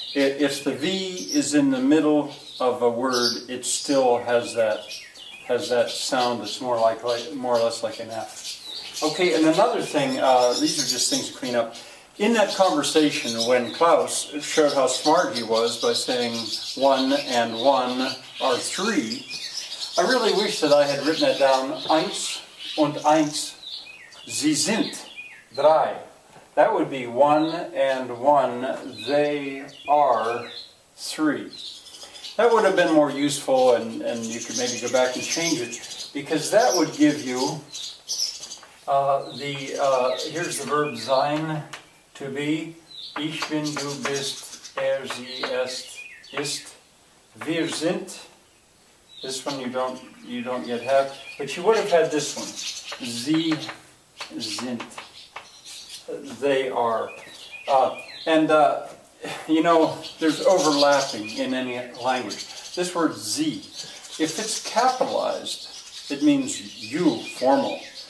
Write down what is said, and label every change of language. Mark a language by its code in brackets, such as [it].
[en] If the V is in the middle of a word, it still has that sound that's more or less like an F. Okay, and another thing, these are just things to clean up. In that conversation, when Klaus showed how smart he was by saying 1 and 1 are 3, I really wish that I had written that down. [de] Eins und eins, sie sind drei. [en] That would be 1 and 1, they are 3. That would have been more useful, and you could maybe go back and change it, because that would give you here's the verb sein, to be. [de] Ich bin, du bist, sie, ist, wir sind. [en] This one you don't yet have, but you would have had this one. [de] Sie sind. [en] They are. You know, there's overlapping in any language. This word sie, if it's capitalized, it means you, formal.